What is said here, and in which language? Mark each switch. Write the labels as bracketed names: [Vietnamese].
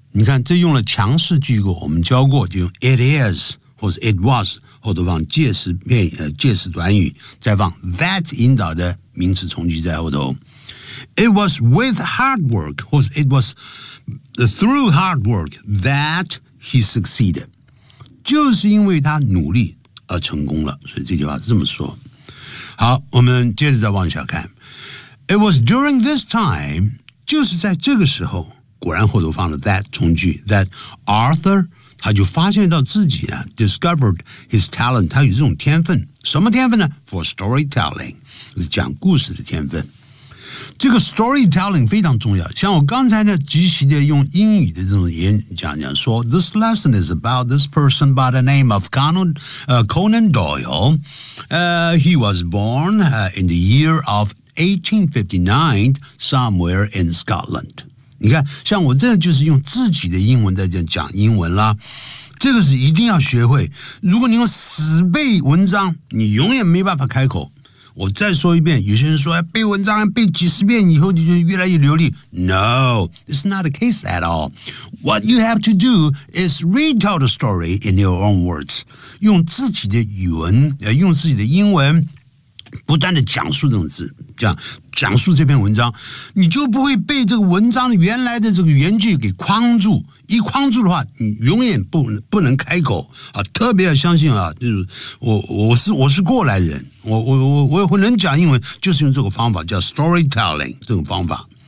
[Chinese] 你看这用了强势句构，我们教过就用 it is 或者 it was， 或者往介词片介词短语再往 that 引导的名词从句在后头。 [English] It was with hard work, or it was through hard work that he succeeded. [Chinese] 就是因为他努力而成功了，所以这句话是这么说。好，我们接着再往下看。 [English] It was during this time, [Chinese] 就是在这个时候，果然后头放了 that 从句 that Arthur 他就发现到自己呢 [English] discovered his talent, [Chinese] 他有这种天分，什么天分呢 ？ [English] For storytelling, [Chinese] 是讲故事的天分。这个 storytelling 非常重要，像我刚才呢即席的用英语的这种演讲讲说 [English] This lesson is about this person by the name of Conan Doyle. He was born in the year of 1859 somewhere in Scotland. [Chinese] 你看像我这就是用自己的英文在讲英文啦，这个是一定要学会，如果你用死背文章你永远没办法开口。我再说一遍，有些人说背文章背几十遍以后你就越来越流利。 [English] No, it's not the case at all. What you have to do is retell the story in your own words. [Chinese] 用自己的语文，用自己的英文不断地讲述这种字，这样讲述这篇文章，你就不会被这个文章原来的这个原句给框住。一框住的话，你永远不能开口啊！特别要相信啊，就是我是过来人，我会能讲英文，就是用这个方法叫 storytelling 这种方法。